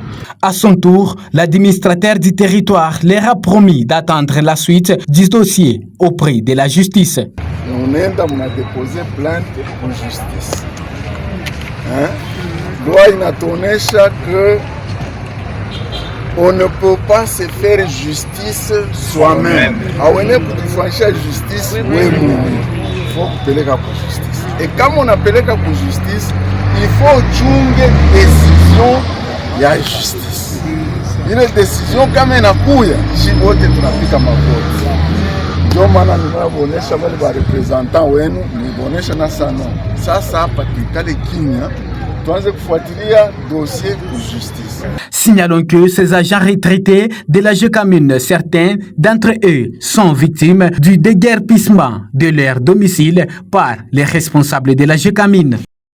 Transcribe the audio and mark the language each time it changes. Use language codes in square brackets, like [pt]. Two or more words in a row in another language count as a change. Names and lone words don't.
[fr] À son tour, l'administrateur du territoire leur a promis d'attendre la suite du dossier auprès de la justice. On a déposé plainte en justice. Loi inatuonyesha que on ne peut pas se faire justice soi-même. [sw] Awene kujifanyisha justice wewe mwenyewe. [fr] Il faut [sw] kupeleka kwa [fr] justice. [sw] Et kama unapeleka kwa justice, [fr] il faut [sw] chunge decision ya justice. Ile decision kama inakuya, sisi wote tunapika magoti. Ndio maana ninawaonesha wale wa representant wenu, niwaonesha na sana. Sasa hapa tukale kimya. [fr] Signalons que ces agents retraités de la Jekamine, certains d'entre eux sont victimes du déguerpissement de leur domicile par les responsables de la Jekamine.